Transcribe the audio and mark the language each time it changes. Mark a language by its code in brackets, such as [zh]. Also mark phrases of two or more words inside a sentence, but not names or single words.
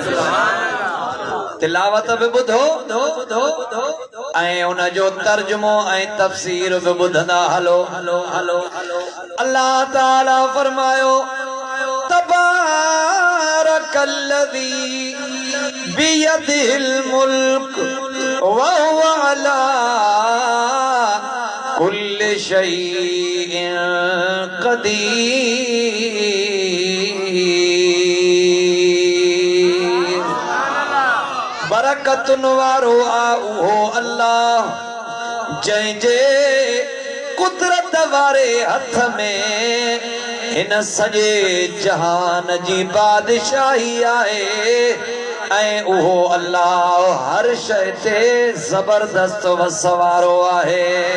[sd] तिलावत बि ॿुधो ऐं उन जो तर्जुमो ऐं तफ़सीर बि ॿुधंदा हलो। अल्लाह ताला फरमायो [ar] تبارك الذي بيده الملك وهو على كل شيء قدير. [sd] बरकतुन वारो आ उहो अल्लाह जंहिंजे कुदरत वारे हथ में हिन सॼे जहान जी बादशाही आहे ऐं उहो अल्लाह हर शइ ते ज़बरदस्त वसवारो आहे।